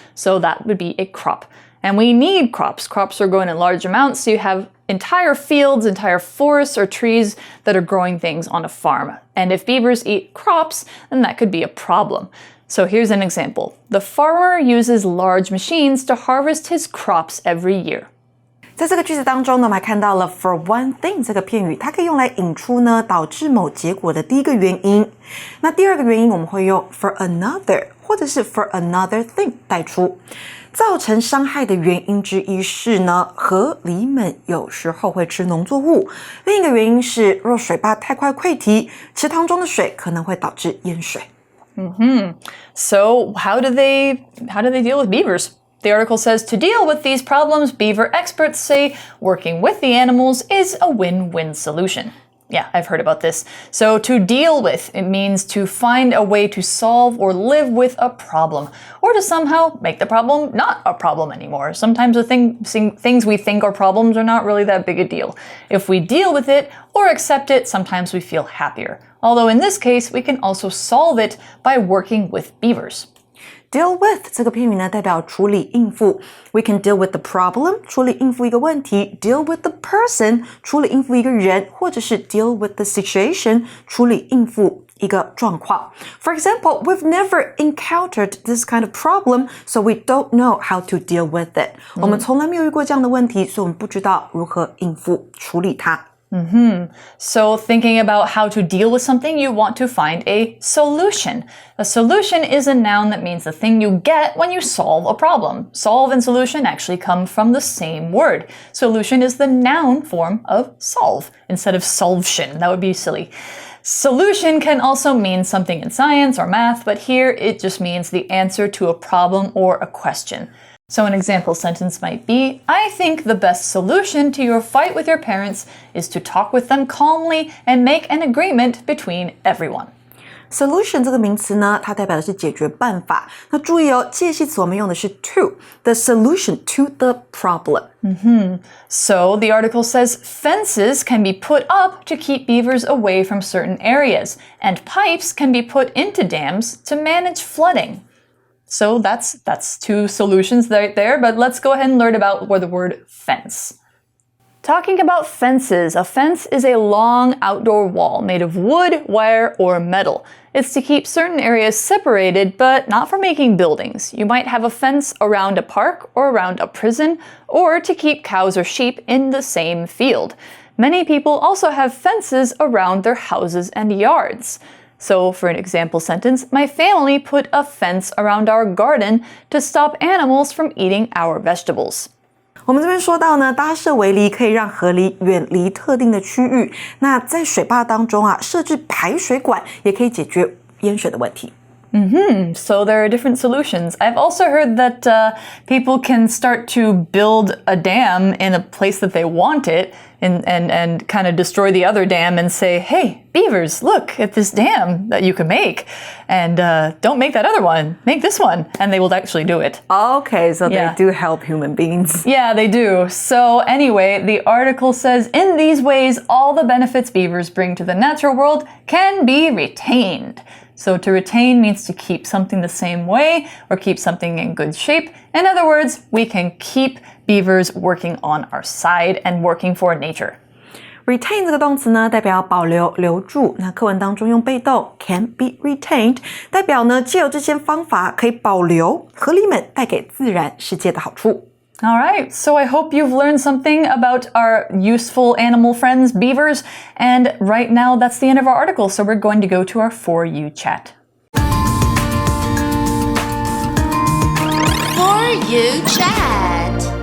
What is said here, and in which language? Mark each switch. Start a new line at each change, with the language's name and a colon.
English: So that would be a crop. And we need crops. Crops are grown in large amounts, so you have entire fields, entire forests, or trees that are growing things on a farm. And if beavers eat crops, then that could be a problem. So here's an example. The farmer uses large machines to harvest his crops every year.
Chinese: 在这个句子当中呢，我们还看到了
English: for one thing
Chinese: 这个片语，它可以用来引出呢导致某结果的第一个原因。那第二个原因我们会用
English: for another
Chinese: 或者是
English: for another thing
Chinese: 带出。造成伤害的原因之一是呢，河狸们有时候会吃农作物。另一个原因是，若水坝太快溃堤，池塘中的水可能会导致淹水。
English: So how do they deal with beavers? The article says to deal with these problems, beaver experts say working with the animals is a win-win solution. Yeah, I've heard about this. So to deal with, it means to find a way to solve or live with a problem, or to somehow make the problem not a problem anymore. Sometimes the things we think are problems are not really that big a deal. If we deal with it or accept it, sometimes we feel happier. Although in this case, we can also solve it by working with beavers.
Chinese: Deal with 这个片语呢，代表处理应付。
English: We can deal with the problem
Chinese: 处理应付一个问题
English: ，deal with the person
Chinese: 处理应付一个人，或者是
English: deal with the situation
Chinese: 处理应付一个状况。
English: For example, we've never encountered this kind of problem, so we don't know how to deal with it.
Chinese: 我们从来没有遇过这样的问题，所以我们不知道如何应付处理它。
English: So thinking about how to deal with something, you want to find a solution. A solution is a noun that means the thing you get when you solve a problem. Solve and solution actually come from the same word. Solution is the noun form of solve instead of solvtion. That would be silly. Solution can also mean something in science or math, but here it just means the answer to a problem or a question. So an example sentence might be, I think the best solution to your fight with your parents is to talk with them calmly and make an agreement between everyone.
Chinese: Solution 这个名词呢，它代表的是解决办法。那注意哦，介系词我们用的是 to，
English: the solution to the problem. So the article says fences can be put up to keep beavers away from certain areas, and pipes can be put into dams to manage flooding. So that's two solutions right there, but let's go ahead and learn about the word fence. Talking about fences, a fence is a long outdoor wall made of wood, wire, or metal. It's to keep certain areas separated, but not for making buildings. You might have a fence around a park or around a prison, or to keep cows or sheep in the same field. Many people also have fences around their houses and yards. So for an example sentence, my family put a fence around our garden to stop animals from eating our vegetables.
Chinese: 我们这边说到呢，搭设围篱可以让河狸远离特定的区域。那在水坝当中啊，设置排水管也可以解决淹水的问题。
English: So there are different solutions. I've also heard that people can start to build a dam in a place that they want it and kind of destroy the other dam and say, hey, beavers, look at this dam that you can make. And don't make that other one. Make this one. And they will actually do it. Okay, so they do help human beings. Yeah, they do. So anyway, the article says, in these ways, all the benefits beavers bring to the natural world can be retained. So to retain means to keep something the same way or keep something in good shape. In other words, we can keep beavers working on our side and working for nature.
Chinese: Retain 这个动词呢，代表保留、留住。那课文当中用被动
English: can be retained，
Chinese: 代表呢，藉由这些方法可以保留河狸们带给自然世界的好处。
English: All right, so I hope you've learned something about our useful animal friends, beavers. And right now, that's the end of our article, so we're going to go to our For You chat. For You chat.